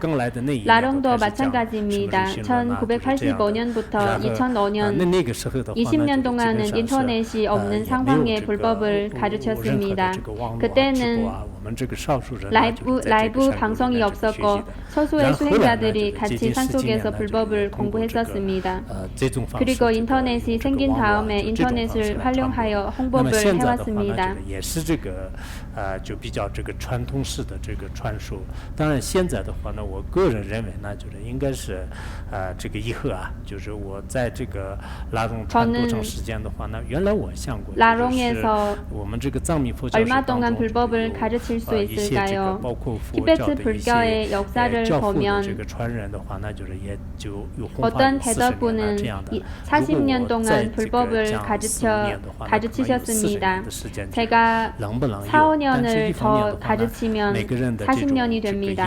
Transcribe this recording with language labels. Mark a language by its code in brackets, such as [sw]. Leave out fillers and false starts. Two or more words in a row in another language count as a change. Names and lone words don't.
[ko] 라롱도 마찬가지입니다. 1985년부터 2005년 20년 동안은 인터넷이 없는 상황의 불법을 가르쳤습니다. 그때는 라이브 방송이 없었고 소수의 수행자들이 같이 산속에서 불법을 공부했었습니다. 그리고 인터넷이 생긴 다음에 인터넷을 활용하여 홍보를 해왔습니다. [zh] 就比较这个传统式的这个传输。当然现在的话呢，我个人认为呢，就是应该是这个以后啊，就是我在这个拉拢传多长时间的话呢，原来我想过就是我们这个藏密佛教 [ko] 얼마 동안 불법을 가르칠 수 있을까요? 티베트 불교의 역사를 보면 어떤 대덕분은 40년 동안 불법을 가르치셨습니다. 제가 4, 5년을 더 가르치면 40년이 됩니다.